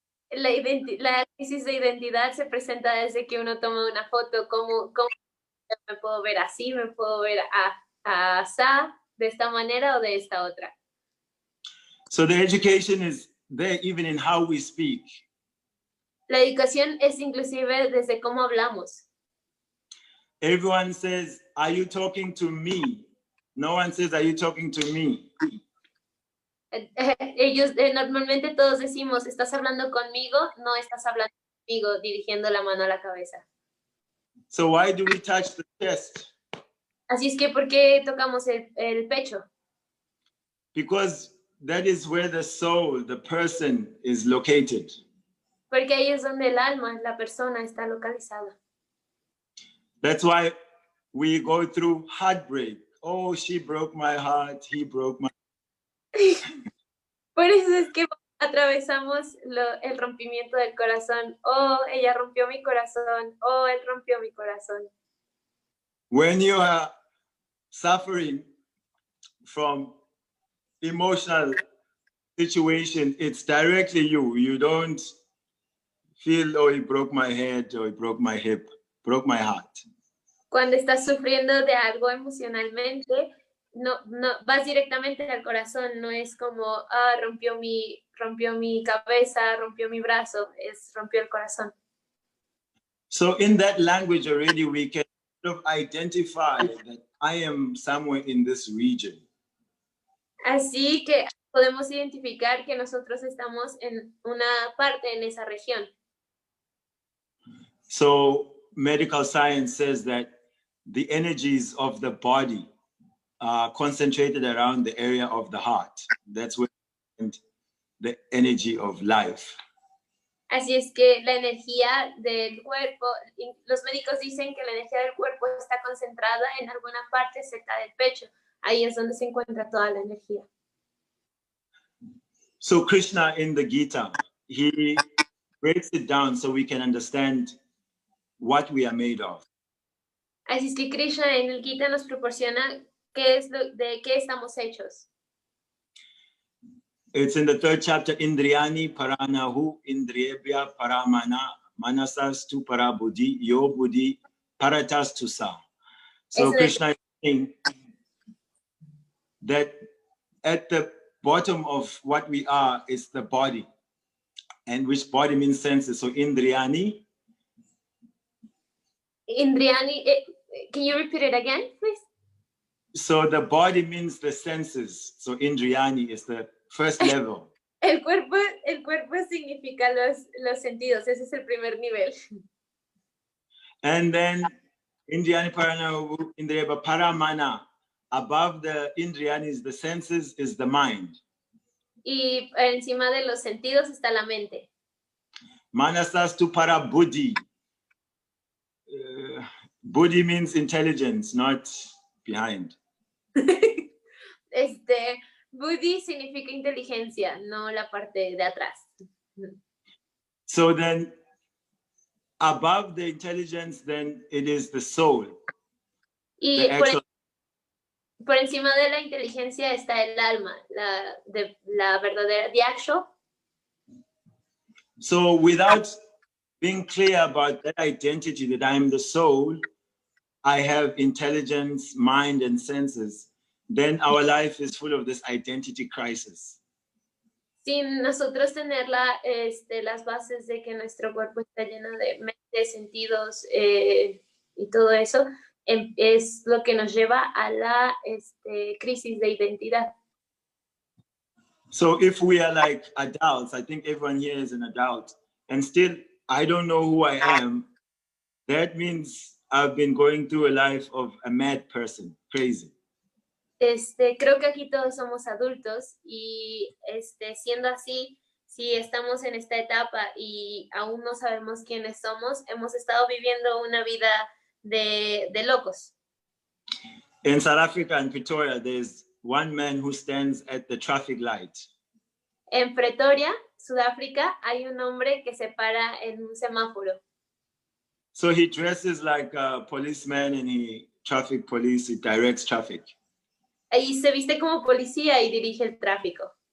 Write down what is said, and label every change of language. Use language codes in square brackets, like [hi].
[es] La crisis de identidad se presenta desde que uno toma una foto. ¿Cómo me puedo ver así? ¿Me puedo ver así, de esta manera o de esta otra? [en] So the education is there even in how we speak. [es] La educación es inclusive desde cómo hablamos. [en] Everyone says, are you talking to me? No one says, are you talking to me? [es] Ellos normalmente todos decimos, ¿estás hablando conmigo? No estás hablando conmigo, dirigiendo la mano a la cabeza. [en] So why do we touch the chest? [es] Así es que, ¿por qué tocamos el pecho? [en] Because that is where the soul, the person, is located. [es] Porque ahí es donde el alma, la persona, está localizada. [en] That's why we go through heartbreak. Oh, she broke my heart, he broke my... [es] Por eso es que atravesamos el rompimiento del corazón. Oh, ella rompió mi corazón. Oh, él rompió mi corazón. [en] When you are suffering from emotional situation, it's directly you. You don't feel, oh, he broke my head, or he broke my hip, broke my heart. [es] Cuando estás sufriendo de algo emocionalmente, no vas directamente al corazón. No es como, rompió mi cabeza, rompió mi brazo, rompió el corazón. [en] So in that language already, we can sort of identify that I am somewhere in this region. [es] Así que podemos identificar que nosotros estamos en una parte en esa región. [en] So medical science says that the energies of the body are concentrated around the area of the heart. That's where the energy of life. [es] Así es que la energía del cuerpo, los médicos dicen que la energía del cuerpo está concentrada en alguna parte cerca del pecho. Ahí es donde se encuentra toda la energía. [en] So Krishna in the Gita, he breaks it down so we can understand what we are made of. [es] Así es que Krishna en el Gita nos proporciona de qué estamos hechos. [en] It's in the 3rd chapter, [sa] Indriyani paranahu indriyebhya paramana manasastu parabuddhi yo buddhi paratastu sa. [en] So Krishna is saying that at the bottom of what we are is the body, and which body means senses. So Indriyani. Indriyani, can you repeat it again, please? So the body means the senses. So Indriyani is the first level. [es] El cuerpo significa los sentidos. Ese es el primer nivel. [en] And then [sa] Indriyani paranahu indriyebhya paramana. [en] Above the Indriyanis, the senses, is the mind. [es] Y encima de los sentidos está la mente. [sa] Manasastu para buddhi. [en] Buddhi means intelligence, not behind. [es] Buddhi significa inteligencia, no la parte de atrás. [en] So then, above the intelligence, then it is the soul. [es] Y por encima de la inteligencia está el alma, la verdadera, [en] the actual. So without being clear about that identity, that I'm the soul, I have intelligence, mind, and senses, then our life is full of this identity crisis. [es] Sin nosotros tener las bases de que nuestro cuerpo está lleno de mentes, sentidos y todo eso, es lo que nos lleva a la crisis de identidad. [en] So if we are like adults, I think everyone here is an adult, and still I don't know who I am, that means I've been going through a life of a mad person, crazy. [es] Creo que aquí todos somos adultos y siendo así, si estamos en esta etapa y aún no sabemos quiénes somos, hemos estado viviendo una vida de locos. [en] In South Africa, in Pretoria, there's one man who stands at the traffic light. [es] En Pretoria, Sudáfrica, hay un hombre que se para en un semáforo. [en] So he dresses like a policeman and he directs traffic. [es] Ahí se viste como policía y dirige el tráfico.